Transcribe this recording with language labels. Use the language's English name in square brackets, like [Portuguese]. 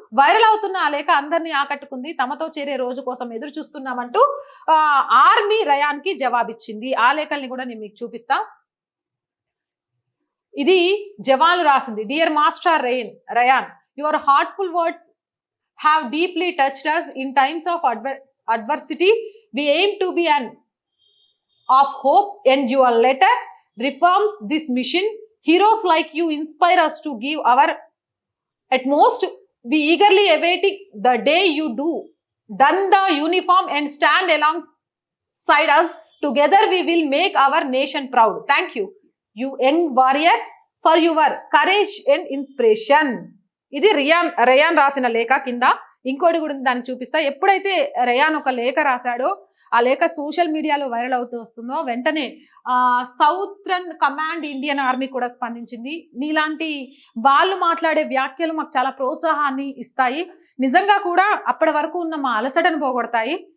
[Telugu] Viral అవుతున్న ఆ లేఖ అందరినీ ఆకట్టుకుంది. తమతో చేరే రోజు కోసం ఎదురు చూస్తున్నామంటూ ఆర్మీ రయాన్కి జవాబిచ్చింది. ఆ లేఖల్ని కూడా నేను మీకు చూపిస్తా. ఇది జవాన్లు రాసింది. [English] Dear master Ryan, your heartful words have deeply touched us in times of adversity. We aim to be an of hope, and your letter reforms this mission. Heroes like you inspire us to give our utmost. We eagerly awaiting the day you don the uniform and stand alongside us. Together we will make our nation proud. Thank you, you young warrior, for your courage and inspiration. [Telugu] ఇది rayon రాసిన లేఖ. కింద ఇంకోటి కూడా దాన్ని చూపిస్తా. ఎప్పుడైతే rayon ఒక లేఖ రాశాడో, ఆ లేఖ సోషల్ మీడియాలో వైరల్ అవుతూ వస్తుందో, వెంటనే సౌత్రన్ కమాండ్ ఇండియన్ ఆర్మీ కూడా స్పందించింది. నీలాంటి వాళ్ళు మాట్లాడే వ్యాఖ్యలు మాకు చాలా ప్రోత్సాహాన్ని ఇస్తాయి, నిజంగా కూడా అప్పటి వరకు ఉన్న మా అలసటను పోగొడతాయి.